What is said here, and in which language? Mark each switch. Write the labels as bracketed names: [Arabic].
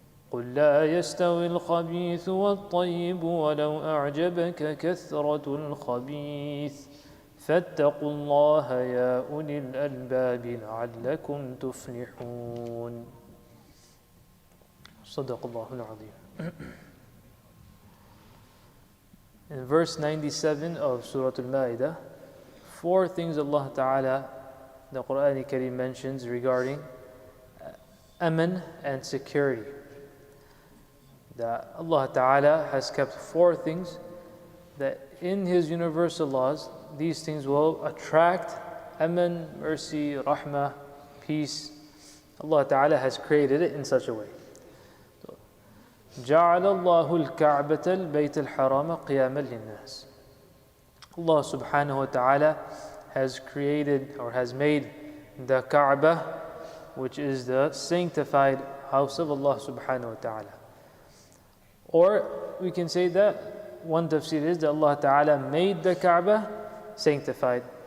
[Arabic] قل لا يستوي الخبيث والطيب ولو أعجبك كثرة الخبيث فاتقوا الله يا أولي الألباب لعلكم تفلحون صدق الله العظيم. [English] In verse 97 of Surah Al-Ma'idah, 4 things Allah Ta'ala, the Quran Al-Kareem mentions regarding aman and security. That Allah Ta'ala has kept 4 things that in His universal laws, these things will attract aman, mercy, rahmah, peace. Allah Ta'ala has created it in such a way. [Arabic] جعل الله الكعبة البيت الحرام قياما للناس. [English] Allah subhanahu wa ta'ala has created or has made the Kaaba, which is the sanctified house of Allah subhanahu wa ta'ala. Or we can say that one tafsir is that Allah ta'ala made the Kaaba sanctified.